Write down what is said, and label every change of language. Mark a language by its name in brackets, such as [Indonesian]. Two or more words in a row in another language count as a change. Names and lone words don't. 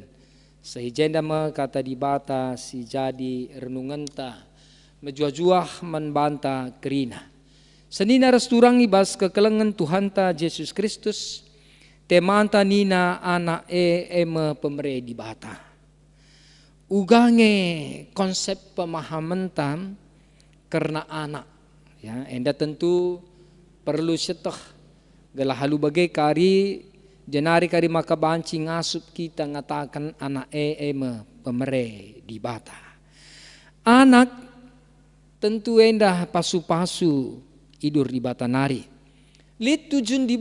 [Batak Karo] Sehijenda me kata di bata si jadi renunganta. Mejuah-juah membanta kerina. Senina resturang ibas kekelengan Tuhan ta Yesus Kristus. Temanta nina anak eme pemere di bata. Ugange konsep pemahaman tam karena anak ya enda tentu perlu setah gelah halu bagai kari jenari kari maka banci ngasup kita ngatakan anak eme pemere di bata anak tentu enda pasu-pasu idur di bata nari lit tujuan